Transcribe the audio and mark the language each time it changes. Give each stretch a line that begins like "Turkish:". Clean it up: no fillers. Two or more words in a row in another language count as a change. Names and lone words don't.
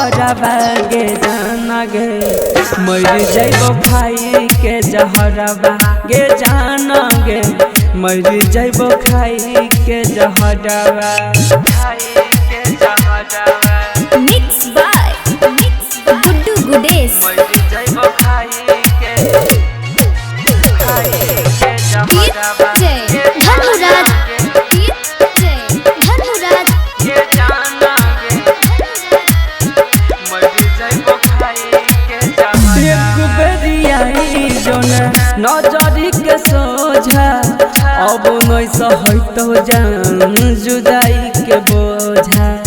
Maithili: बहरावा गे जाना गे मर जइबो खाई के जहरवा गे जाना गे मर जइबो खाई के जहरवा
English: Mix by
Maithili: गुड्डू गुडेश धनुराज नजरी के सोझा अब नहीं सहतो जान जुदाई के बोझा